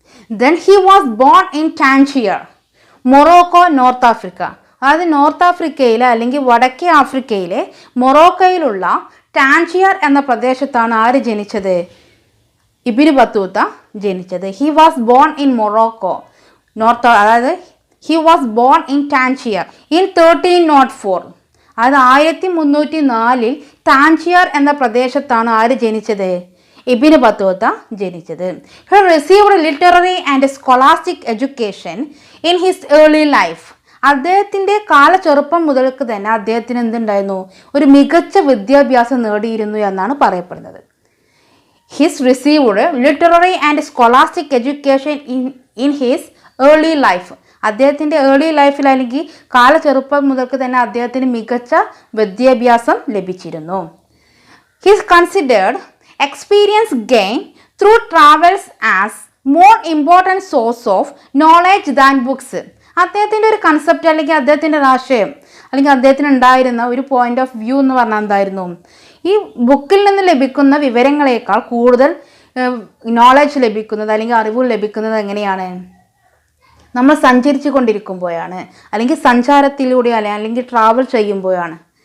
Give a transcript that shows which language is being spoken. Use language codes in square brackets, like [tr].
[en] Then he was born in Tangier, Morocco, North Africa. [ml] അതായത് north ആഫ്രിക്കയിലെ അല്ലെങ്കിൽ വടക്കേ ആഫ്രിക്കയിലെ മൊറോക്കോയിലുള്ള ടാൻജിയർ എന്ന പ്രദേശത്താണ് ആര് ജനിച്ചത്? ഇബ്നു ബത്തൂത്ത ജനിച്ചത്. [en] He was born in Morocco north, അതായത് he was born in Tangier in 1304. [ml] അതായത് 1304 ടാൻജിയർ എന്ന പ്രദേശത്താണ് ആര് ജനിച്ചത്? ഇബ്നു ബത്തൂത്ത ജനിച്ചത്. [en] He received literary and scholastic education in his early life. [ml] അദ്ദേഹത്തിൻ്റെ ചെറുപ്പം മുതൽക്ക് തന്നെ അദ്ദേഹത്തിന് എന്തുണ്ടായിരുന്നു? ഒരു മികച്ച വിദ്യാഭ്യാസം നേടിയിരുന്നു എന്നാണ് പറയപ്പെടുന്നത്. [en] His received literary and scholastic education in his early life. [ml] അദ്ദേഹത്തിൻ്റെ ഏർലി ലൈഫിൽ അല്ലെങ്കിൽ ചെറുപ്പം മുതൽക്ക് തന്നെ അദ്ദേഹത്തിന് മികച്ച വിദ്യാഭ്യാസം ലഭിച്ചിരുന്നു. [en] His considered experience gained through travels as more important source of knowledge than books. [ml] അദ്ദേഹത്തിൻ്റെ ഒരു കൺസെപ്റ്റ് അല്ലെങ്കിൽ അദ്ദേഹത്തിൻ്റെ ആശയം അല്ലെങ്കിൽ അദ്ദേഹത്തിന് ഉണ്ടായിരുന്ന ഒരു പോയിന്റ് ഓഫ് വ്യൂ എന്ന് പറഞ്ഞാൽ എന്തായിരുന്നു? ഈ ബുക്കിൽ നിന്ന് ലഭിക്കുന്ന വിവരങ്ങളേക്കാൾ കൂടുതൽ നോളജ് ലഭിക്കുന്നത് അല്ലെങ്കിൽ അറിവ് ലഭിക്കുന്നത് എങ്ങനെയാണ്? നമ്മൾ സഞ്ചരിച്ചു കൊണ്ടിരിക്കുമ്പോഴാണ്, അല്ലെങ്കിൽ സഞ്ചാരത്തിലൂടെ അല്ലെങ്കിൽ ട്രാവൽ ചെയ്യുമ്പോഴാണ്.